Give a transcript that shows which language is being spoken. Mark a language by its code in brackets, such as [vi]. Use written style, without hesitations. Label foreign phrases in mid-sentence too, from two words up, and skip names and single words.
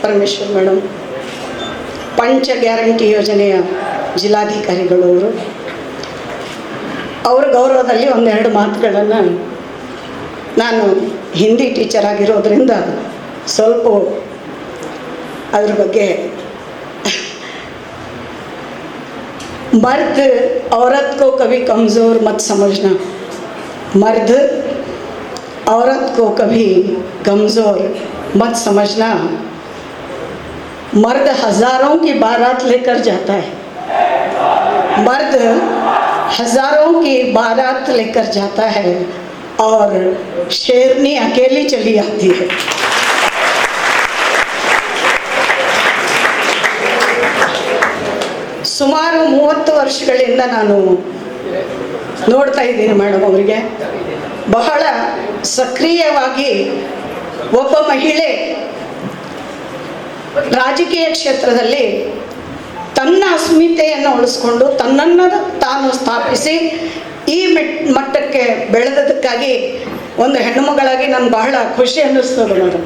[kn] ಪರಮೇಶ್ವರ್ ಮೇಡಮ್, ಪಂಚ ಗ್ಯಾರಂಟಿ ಯೋಜನೆಯ ಜಿಲ್ಲಾಧಿಕಾರಿಗಳು ಅವರ ಗೌರವದಲ್ಲಿ ಒಂದೆರಡು ಮಾತುಗಳನ್ನು, ನಾನು ಹಿಂದಿ ಟೀಚರ್ ಆಗಿರೋದ್ರಿಂದ ಸ್ವಲ್ಪ ಅದ್ರ ಬಗ್ಗೆ, [hi] मर्द औरत को कभी कमज़ोर मत समझना, मर्द औरत को कभी कमज़ोर मत समझना, मर्द हज़ारों की बारात लेकर जाता है, मर्द हज़ारों की बारात लेकर जाता है और शेरनी अकेली चली आती है। [kn] ಸುಮಾರು 30 ವರ್ಷಗಳಿಂದ ನಾನು ನೋಡ್ತಾ ಇದ್ದೀನಿ ಮೇಡಮ್ ಅವರಿಗೆ. ಬಹಳ ಸಕ್ರಿಯವಾಗಿ ಒಬ್ಬ ಮಹಿಳೆ ರಾಜಕೀಯ ಕ್ಷೇತ್ರದಲ್ಲಿ ತನ್ನ ಅಸ್ಮಿತೆಯನ್ನು ಉಳಿಸ್ಕೊಂಡು ತನ್ನನ್ನು ತಾನು ಸ್ಥಾಪಿಸಿ ಈ ಮಟ್ಟಕ್ಕೆ ಬೆಳೆದದಕ್ಕಾಗಿ ಒಂದು ಹೆಣ್ಣುಮಗಳಾಗಿ ನನಗೆ ಬಹಳ ಖುಷಿ ಅನ್ನಿಸ್ತದೆ ಮೇಡಮ್.